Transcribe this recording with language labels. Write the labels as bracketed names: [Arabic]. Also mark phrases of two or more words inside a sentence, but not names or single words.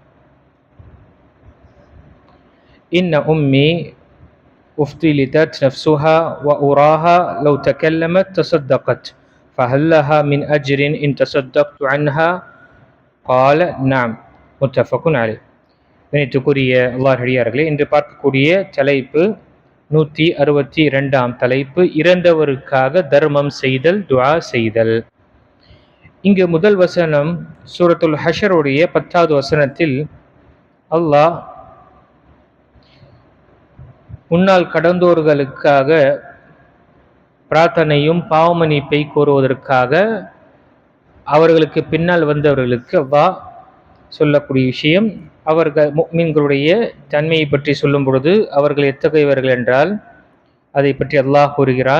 [Arabic] إن أمي أفتلتت نفسها وأراها لو تكلمت تصدقت فهل لها من أجر إن تصدقت عنها قال نعم متفق عليه. [Tamil] இணைத்துக்குரிய அல்லாஹ் அடியார்களே, இன்று பார்க்கக்கூடிய தலைப்பு 162ஆம் தலைப்பு, இறந்தவருக்காக தர்மம் செய்தல், துஆ செய்தல். இங்கு முதல் வசனம் சூரத்துல் ஹஷருடைய 10வது வசனத்தில் அல்லாஹ் முன்னால் கடந்தோர்களுக்காக பிரார்த்தனையும் பாவமன்னிப்பை கோருவதற்காக அவர்களுக்கு பின்னால் வந்தவர்களுக்கு சொல்லக்கூடிய விஷயம், அவர்கள் முஃமின்களுடைய தன்மையை பற்றி சொல்லும் பொழுது அவர்கள் எத்தகையவர்கள் என்றால் அதை பற்றி அல்லாஹ் கூறுகிறான்.